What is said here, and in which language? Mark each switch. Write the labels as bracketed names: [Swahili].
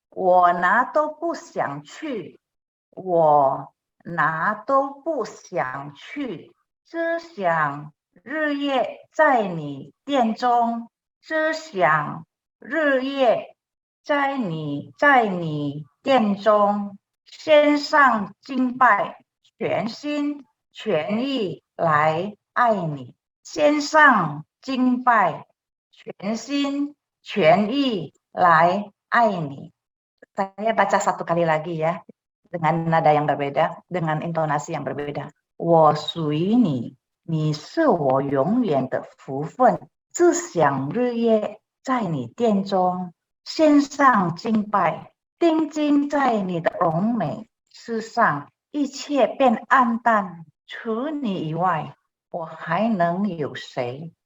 [Chinese] 我哪都不想去，我哪都不想去，只想日夜在你殿中，只想日夜在你殿中献上敬拜，全心全意来爱你，献上敬拜，全心全意来爱你。 [Indonesian] Saya baca satu kali lagi ya, dengan nada yang berbeda, dengan intonasi yang berbeda. [Chinese] 我属于你，你是我永远的福分，只想日夜在你殿中献上敬拜，定睛在你的荣美，世上一切变暗淡，除你以外，我还能有谁？